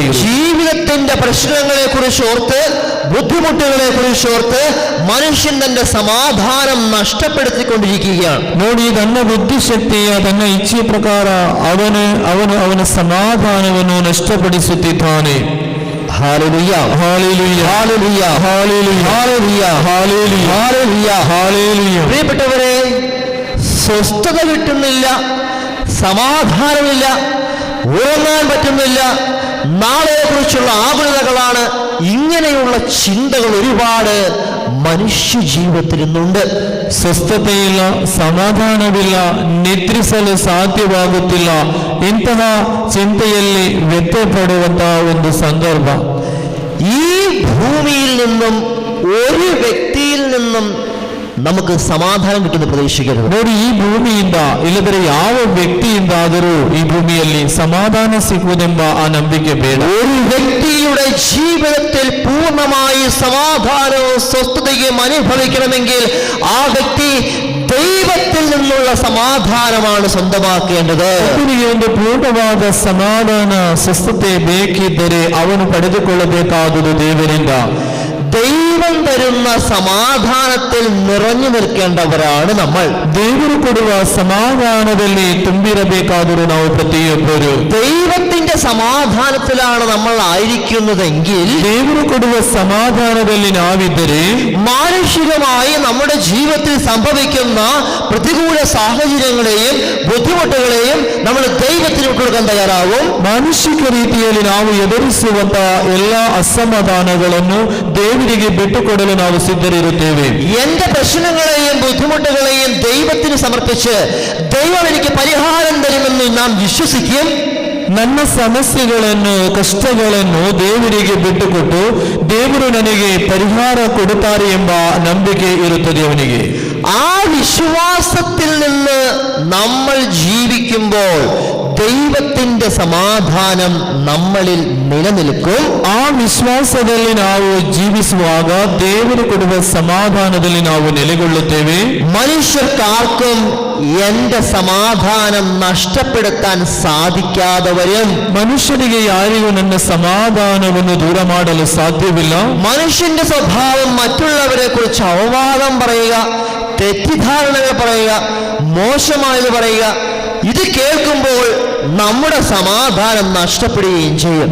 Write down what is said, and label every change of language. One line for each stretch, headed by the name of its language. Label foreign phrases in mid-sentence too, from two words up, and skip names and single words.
Malayalam: ജീവിതത്തിന്റെ പ്രശ്നങ്ങളെ കുറിച്ച് ഓർത്ത്, ബുദ്ധിമുട്ടുകളെ കുറിച്ച് ഓർത്ത് മനുഷ്യൻ തന്റെ സമാധാനം നഷ്ടപ്പെടുത്തിക്കൊണ്ടിരിക്കുകയാണ്.
Kannada: ನೋಡಿ, ತನ್ನ ಬುದ್ಧಿಶಕ್ತಿಯ ತನ್ನ ಇಚ್ಛೆ ಪ್ರಕಾರ ಅವನ ಸಮಾಧಾನವನ್ನು ನಷ್ಟಪಡಿಸುತ್ತಿದ್ದಾನೆ.
Malayalam: ഹല്ലേലൂയ,
Kannada: ಹಾಲೆಲೂಯ,
Malayalam: ഹല്ലേലൂയ,
Kannada: ಹಾಲೆಲೂಯ,
Malayalam: ഹല്ലേലൂയ,
Kannada: ಹಾಲೆಲೂಯ,
Malayalam: ഹല്ലേലൂയ.
Kannada: ಹಾಲೆಲೂಯ.
Malayalam: പ്രിയപ്പെട്ടവരെ, സ്വസ്ഥത കിട്ടുന്നില്ല, സമാധാനമില്ല, ഉറങ്ങാൻ പറ്റുന്നില്ല, നാളെക്കുറിച്ചുള്ള ആകുലതകളാണ്. ഇങ്ങനെയുള്ള ചിന്തകൾ ഒരുപാട് മനുഷ്യ ജീവിതത്തിൽ ഇന്നുണ്ട്.
Kannada: ಸ್ವಸ್ಥತೆಯಿಲ್ಲ, ಸಮಾಧಾನವಿಲ್ಲ, ನಿದ್ರಿಸಲು ಸಾಧ್ಯವಾಗುತ್ತಿಲ್ಲ. ಇಂತಹ ಚಿಂತೆಯಲ್ಲಿ ವ್ಯತ್ಯಪಡುವಂತಹ ಒಂದು ಸಂದರ್ಭ.
Malayalam: ഈ ഭൂമിയിൽ നിന്നും ഒരു വ്യക്തിയിൽ നിന്നും നമുക്ക് ಸಮಾಧಾನ കിട്ടുമെന്ന് പ്രതീക്ഷിക്കരുത്.
Kannada: ನೋಡಿ, ಈ ಭೂಮಿಯಿಂದ ಇಲ್ಲದ್ರೆ ಯಾವ ವ್ಯಕ್ತಿಯಿಂದಾದರೂ ಈ ಭೂಮಿಯಲ್ಲಿ ಸಮಾಧಾನ ಸಿಗುವುದೆಂಬ ಆ ನಂಬಿಕೆ ಬೇಡ.
Malayalam: ഒരു വ്യക്തിയുടെ ജീവിതത്തിൽ പൂർണ്ണമായി സമാധാനവും സ്വസ്ഥതയും അനുഭവിക്കണമെങ്കിൽ ആ വ്യക്തി ദൈവത്തിൽ നിന്നുള്ള സമാധാനമാണ് സ്വന്തമാക്കേണ്ടത്.
Kannada: ಒಬ್ಬನಿಗೆ ಒಂದು ಪೂರ್ಣವಾದ ಸಮಾಧಾನ ಸ್ವಸ್ಥತೆ ಬೇಕಿದ್ದರೆ ಅವನು ಪಡೆದುಕೊಳ್ಳಬೇಕಾದುದು ದೇವರಿಂದ.
Malayalam: ദൈവം തരുന്ന സമാധാനത്തിൽ നിറഞ്ഞു നിൽക്കേണ്ടവരാണ് നമ്മൾ.
Kannada: ದೇವರು ಕೊಡುವ ಸಮಾಧಾನದಲ್ಲಿ ತುಂಬಿರಬೇಕಾದರೂ ನಾವು ಪ್ರತಿಯೊಬ್ಬರು
Malayalam: ദൈവത്തിന്റെ സമാധാനത്തിലാണ് നമ്മൾ ആയിരിക്കുന്നതെങ്കിൽ,
Kannada: ದೇವರು ಕೊಡುವ സമാധാನದಲ್ಲಿ ನಾವಿದ್ದರೆ
Malayalam: മാനുഷികമായി നമ്മുടെ ജീവിതത്തിൽ സംഭവിക്കുന്ന പ്രതികൂല സാഹചര്യങ്ങളെയും ബുദ്ധിമുട്ടുകളെയും നമ്മൾ ദൈവത്തിന് വിട്ടുകൊടുക്കാൻ തയ്യാറാവും.
Kannada: ಮಾನುಷಿಕ ರೀತಿಯಲ್ಲಿ ನಾವು ಎದುರಿಸುವಂತಹ ಎಲ್ಲ ಅಸಮಾಧಾನಗಳನ್ನು ದೇವರಿಗೆ ಬಿಟ್ಟುಕೊಡಲು ನಾವು ಸಿದ್ಧರಿರುತ್ತೇವೆ.
Malayalam: എന്റെ പ്രശ്നങ്ങളെയും ബുദ്ധിമുട്ടുകളെയും ദൈവത്തിന് സമർപ്പിച്ച് ദൈവം എനിക്ക് പരിഹാരം തരുമെന്ന് നാം വിശ്വസിക്കും.
Kannada: ನನ್ನ ಸಮಸ್ಯೆಗಳನ್ನು ಕಷ್ಟಗಳನ್ನು ದೇವರಿಗೆ ಬಿಟ್ಟುಕೊಟ್ಟು ದೇವರು ನನಗೆ ಪರಿಹಾರ ಕೊಡುತ್ತಾರೆ ಎಂಬ ನಂಬಿಕೆ ಇರುತ್ತದೆ ಅವನಿಗೆ.
Malayalam: ആ വിശ്വാസത്തിൽ നിന്ന് നമ്മൾ ജീവിക്കുമ്പോൾ ദൈവത്തിന്റെ സമാധാനം നമ്മളിൽ നിലനിൽക്കും.
Kannada: ಆ ವಿಶ್ವಾಸದಲ್ಲಿ ನಾವು ಜೀವಿಸುವಾಗ ದೇವರು ಕೊಡುವ ಸಮಾಧಾನದಲ್ಲಿ ನಾವು ನೆಲೆಗೊಳ್ಳುತ್ತೇವೆ.
Malayalam: മനുഷ്യർക്കാർക്കും എന്റെ സമാധാനം നഷ്ടപ്പെടുത്താൻ സാധിക്കാത്തവരും,
Kannada: ಮನುಷ್ಯನಿಗೆ ಯಾರಿಗೂ ನನ್ನ ಸಮಾಧಾನವನ್ನು ದೂರ ಮಾಡಲು ಸಾಧ್ಯವಿಲ್ಲ.
Malayalam: മനുഷ്യന്റെ സ്വഭാവം മറ്റുള്ളവരെ കുറിച്ച് അപവാദം പറയുക, തെറ്റിദ്ധാരണകൾ പറയുക, മോശമായത് പറയുക, ഇത് കേൾക്കുമ്പോൾ നമ്മുടെ സമാധാനം നഷ്ടപ്പെടുകയും ചെയ്യും.